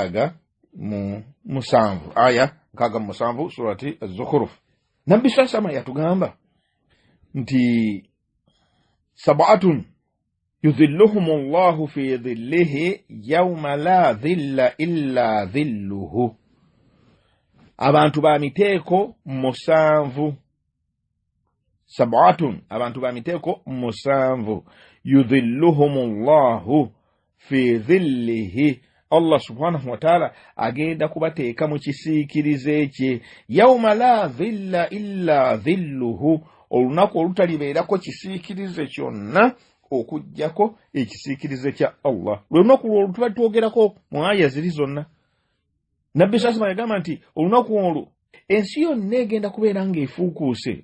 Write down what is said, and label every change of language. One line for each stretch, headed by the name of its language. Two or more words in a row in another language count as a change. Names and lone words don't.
Ganda: 67 surati az-zukhruf nabbi sasama yatugamba nti
Arabic: سبعة يظلهم الله في ظله يوم لا ظل إلا ظله
Ganda: abantu ba miteeko musanvu. Sab'atun, abantu ba miteeko musanvu.
Arabic: يظلهم الله في ظله.
Ganda: Allah
Arabic: سبحانه وتعالى
Ganda: agenda kubateeka mu kisiikirize kye.
Arabic: يوم لا ظل إلا ظله.
Ganda: Olunaku olutalibeerako kisiikirize kyonna okujjako ekisiikirize kya Allah. Olunaku olwo tuba twogerako mu aya ziri zonna. Nabbi sasima yagamba nti olunaku olwo ensi yonna egenda kubeera ng'efuukuuse.